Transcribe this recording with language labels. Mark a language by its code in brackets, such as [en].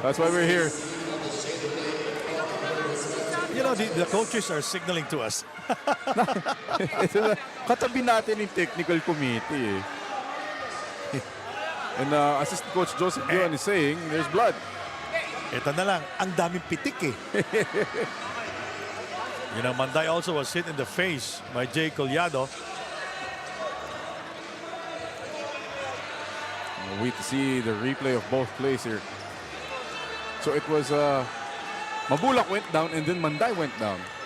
[en] That's why we're here. The coaches are signaling to us. [tl] Katabi natin yung technical committee. [en] And assistant coach Joseph Guion is saying there's blood. [tl] Ito na lang, ang daming pitik eh. [en] Manday also was hit in the face by Jay Collado. We'll wait to see the replay of both plays here. So it was Mabulak went down and then Manday went down.